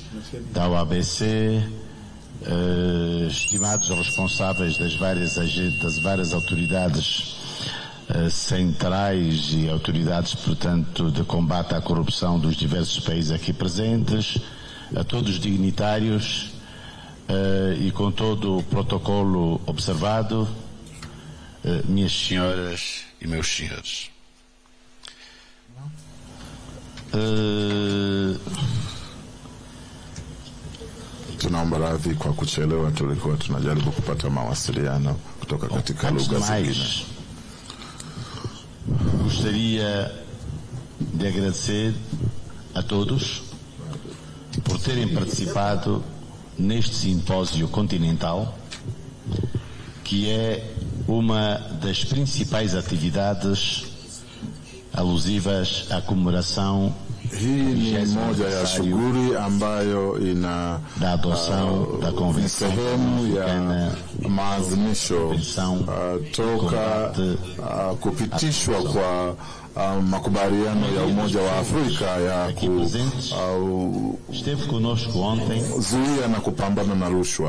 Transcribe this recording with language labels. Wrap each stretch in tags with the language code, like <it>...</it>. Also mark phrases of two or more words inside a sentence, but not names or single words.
<pt>da OABC, estimados responsáveis das várias autoridades centrais e autoridades, portanto, de combate à corrupção dos diversos países aqui presentes, a todos os dignitários, e com todo o protocolo observado, minhas senhoras e meus senhores.</pt> <sw>Tunaomba radhi kwa kuchelewa, tulikuwa tunajaribu kupata mawasiliano kutoka katika lugha zingine.</sw> <pt>Gostaria de agradecer a todos por terem participado neste simpósio continental, que é uma das principais atividades alusivas à comemoração</pt> <sw>hii ni moja ya shughuli ambayo ina sehemu ya maadhimisho toka kupitishwa kwa makubaliano ya Umoja wa Afrika ya kuzuia na kupambana na rushwa.</sw>